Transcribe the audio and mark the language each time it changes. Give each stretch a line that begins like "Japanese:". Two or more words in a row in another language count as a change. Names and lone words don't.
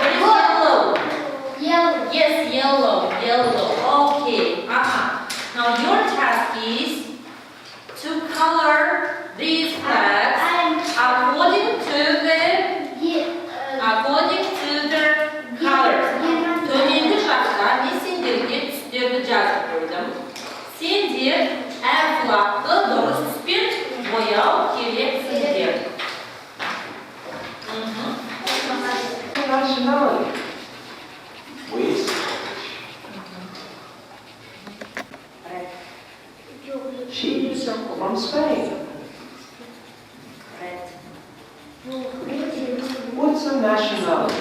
English: What is yellow? Yes, yellow. Okay. Now your task is to color these flags according to the colors.
Kazakh: Төменгі жаққа мен сендерге түстерді жазып қойдым. Сендер әр флагты дұрыс түспен бояу керексіңдер.
English: Nationality. Please. She's from Spain. What's her nationality?